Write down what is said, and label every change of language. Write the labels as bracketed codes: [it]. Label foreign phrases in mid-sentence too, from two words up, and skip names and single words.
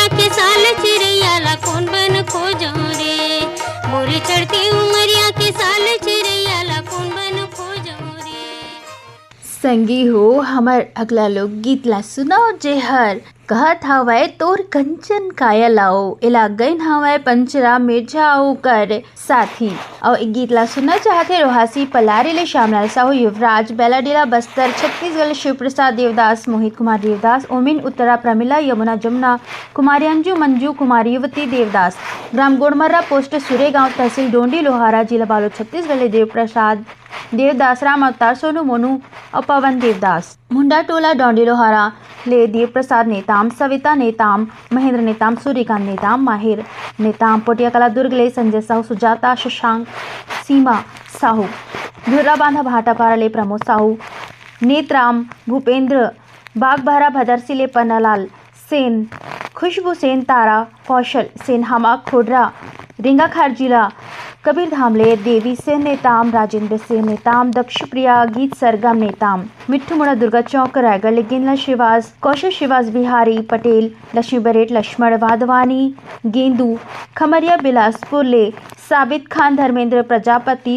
[hne] साल चिड़ैया ला कौन बन खोजो रे। मोर चढ़ती उमरिया के साल चिड़ैया ला कौन बन खोजो रे। संगी हो हमर अगला लोकगीत ला सुनाओ जेहर कहत हवै तोर कंचन काया लाओ एला गईन हवै पंचरा मिर्जाओ कर साथी। और एक गीत ला सुनना चाहते रोहासी पलारी ले श्यामलाल साहू युवराज बेलाडेरा बस्तर छत्तीसगढ़ शिव प्रसाद देवदास मोहित कुमार देवदास ओमिन उत्तरा प्रमिला यमुना जमुना कुमारी अंजू मंजू कुमारी युवती देवदास ग्राम गोड़मर्रा पोस्ट सुरेगांव तहसील डोंडी लोहारा जिला बालोद छत्तीसगढ़ देव प्रसाद देवदास राम अवतार सोनू मोनू और पवन देवदास मुंडा टोला डोंडी लोहारा ले देव प्रसाद नेताम सविता नेताम महेंद्र नेताम सूर्यकांत नेताम माहिर नेताम पोटिया कला दुर्ग ले संजय साहू सुजाता शशांक सीमा साहू धुर्रा बांधा भाटापारा ले प्रमोद साहू नेतराम भूपेंद्र बागबहरा भदरसी ले पन्नालाल सेन खुशबू सेन तारा कौशल सेन हमा खोडरा रिंगाखार जिला कबीर धामले देवी सेन नेताम राजेंद्र सेन नेताम दक्ष प्रिया गीत सरगम नेताम मिट्ठू मुड़ा दुर्गा चौक रायगढ़ लेकिन श्रीवास कौशल श्रीवास बिहारी पटेल लक्ष्मी बरेट लक्ष्मण वाधवानी गेंदू खमरिया बिलासपुर ले साबित खान धर्मेंद्र प्रजापति